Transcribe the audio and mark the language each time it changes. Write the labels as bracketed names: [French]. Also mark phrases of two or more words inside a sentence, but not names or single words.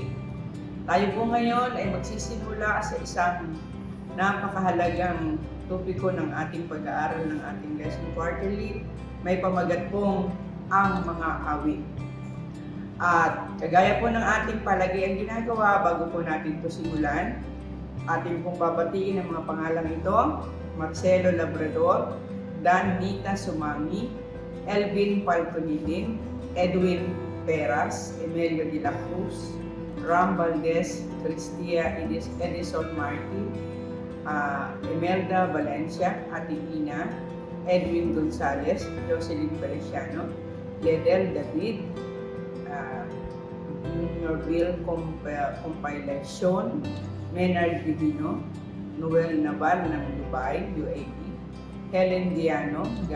[Filipino] Tayo po ngayon ay magsisimula sa isang napakahalagang topiko ng ating pag-aaral ng ating [English] lesson quarterly. [Filipino] May pamagat pong ang mga awit. At kagaya po ng ating palagi ang ginagawa bago po natin ito simulan, ating pong babatiin ang mga pangalang ito: Marcelo Labrador, Dan Nita Sumami, Elvin Falconidin, Edwin Peras, Emilio de la Cruz, Ram Valdez, Cristia Edison Marti, Emelda Valencia, Ate Ina, Edwin Gonzalez, Jocelyn Feliciano, Ledel David, Norville Compilation, Menard Divino, Noel Naval ng Dubai, UAE, Helen Diano,